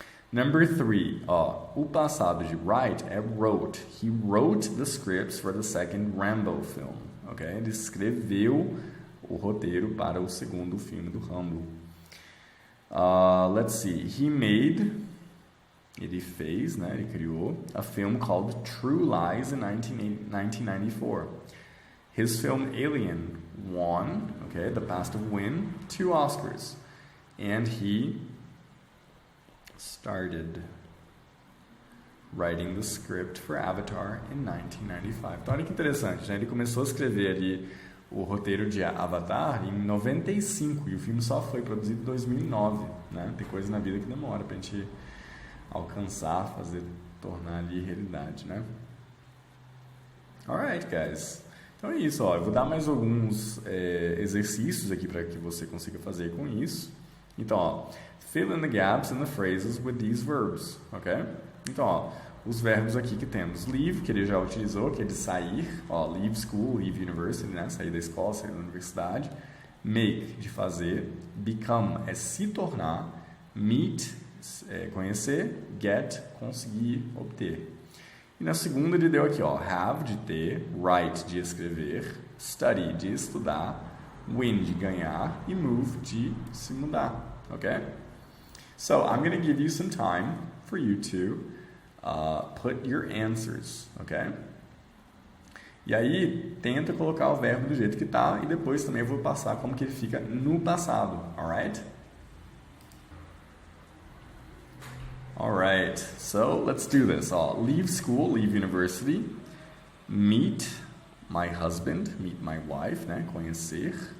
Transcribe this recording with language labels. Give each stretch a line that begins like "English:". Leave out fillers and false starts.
Portuguese: Number 3, o passado de write é wrote.
English: He wrote the scripts for the second Rambo film, ok?
Portuguese: Ele escreveu o roteiro para o segundo filme do Rambo.
English: Let's see, he made...
Portuguese: Ele fez, né? Ele criou
English: a film called True Lies in 1994. His film Alien won, okay, the past of win, 2 Oscars. And he started writing the script for Avatar in 1995.
Portuguese: Então, olha que interessante, né? Ele começou a escrever ali o roteiro de Avatar em 95 e o filme só foi produzido em 2009, né? Tem coisa na vida que demora pra gente alcançar, tornar ali realidade, né?
English: Alright, guys.
Portuguese: Então é isso, eu vou dar mais alguns exercícios aqui para que você consiga fazer com isso.
English: Então, fill in the gaps in the phrases with these verbs, ok?
Portuguese: Então, os verbos aqui que temos. Leave, que ele já utilizou, que é de sair, leave school, leave university, né? Sair da escola, sair da universidade. Make, de fazer. Become, é se tornar. Meet, conhecer, get, conseguir, obter. E na segunda ele deu aqui, have, de ter, write, de escrever, study, de estudar, win, de ganhar, e move, de se mudar, ok?
English: So, I'm going to give you some time for you to put your answers, ok?
Portuguese: E aí, tenta colocar o verbo do jeito que tá, e depois também eu vou passar como que ele fica no passado, alright?
English: All right, so let's do this. Leave school, leave university, meet my husband, meet my wife, né? Conhecer.